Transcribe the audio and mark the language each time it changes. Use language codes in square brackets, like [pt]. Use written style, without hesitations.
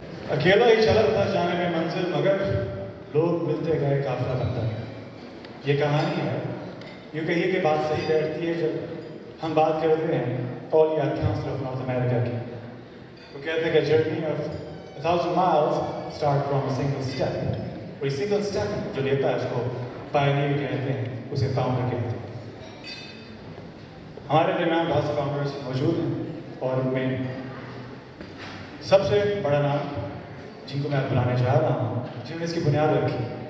[hi] अकेला ही चला था जाने में मंजिल, मगर लोग मिलते गए काफिला बनता गया। ये कहानी है, यूँ कहिए कि बात सही बैठती है जब हम बात करते हैं औलिया काउंसिल ऑफ नॉर्थ अमेरिका की। वो कहते हैं कि [en] Journey of 1,000 miles start from a single step. [hi] और ये [en] single step [hi] जो लेता है उसको pioneer कहते हैं, उसे founder कहते हैं. हमारे दरमियान बहुत से founders मौजूद हैं और उनमें सबसे बड़ा नाम जिनको मैं बुलाने जा रहा हूँ, जिन्होंने इसकी बुनियाद रखी.